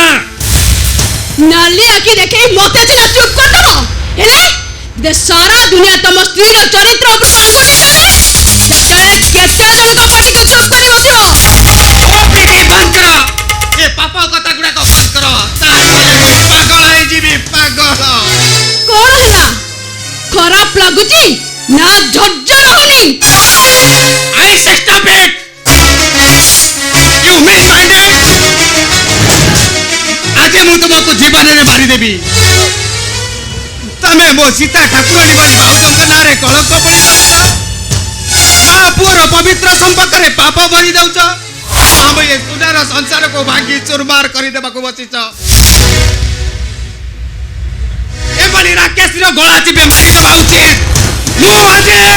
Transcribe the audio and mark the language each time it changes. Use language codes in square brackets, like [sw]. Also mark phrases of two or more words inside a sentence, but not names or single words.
[or] ନାଲି ଆଖି ଦେଖେଇ ମତେ ସିନା ଚୁପ୍ କରିଦବ ହେଲେ ଯେ ସାରା ଦୁନିଆ ତମ ସ୍ତ୍ରୀର ଚରିତ୍ର ଉପରେ ଆଙ୍ଗୁଳି ଉଠାଇଲେ ସେତେବେଳେ କେତେ ଜଣଙ୍କ ପାଟିକୁ ଚୁପ୍ କରି ବସିବ ଓ ପ୍ରୀତି ବନ୍ଦ କର ଏ ପାପ କଥା ଗୁଡାକ ବନ୍ଦ କର ପାଗଳ ହେଇଯିବି ପାଗଳ କଣ ହେଲା ଖରାପ ଲାଗୁଛି ନା ଝର୍ଝର ହଉନି [en] I say stop it! You misminded! [or] ଆଜି ମୁଁ ତୁମକୁ ଜୀବନରେ ମାରିଦେବି ତମେ ମୋ ସୀତା ଠାକୁରାଣୀ ଭଳି ଭାଉଜଙ୍କ ନାଁରେ କଳଙ୍କ ବୋଳି ଦେଉଛ ମା ପୁଅର ପବିତ୍ର ସମ୍ପର୍କରେ ପାପ ଭରି ଦେଉଛ ଆମ ଏ ସୁନାର ସଂସାରକୁ ଭାଙ୍ଗି ଚୁରମାର କରିଦେବାକୁ ବସିଛ ଏଭଳି ରାକେଶର ଗଳା ଚିପି ମାରିଦେବା ଉଚିତ ମୁଁ ଆଜି